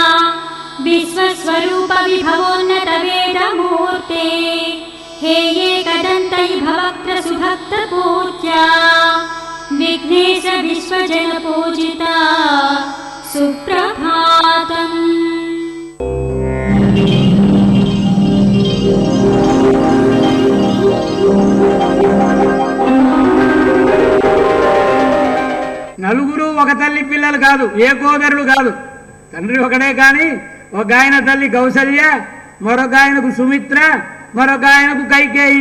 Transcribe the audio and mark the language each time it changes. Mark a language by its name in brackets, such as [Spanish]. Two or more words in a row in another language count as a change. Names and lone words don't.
[Sanskrit] विश्वस्वरूप विभवोन्नत वेदमूर्ते। हे एकदन्त भवक्त्र सुभक्त पूज्या। विघ्नेश विश्वजन पूजिता सुप्रभातम्। [Telugu] నలుగురు ఒక తల్లి పిల్లలు కాదు, ఏకోదరులు కాదు. తండ్రి ఒకడే కానీ ఒక ఆయన తల్లి కౌసల్య, మరొక ఆయనకు సుమిత్ర, మరొక ఆయనకు కైకేయి.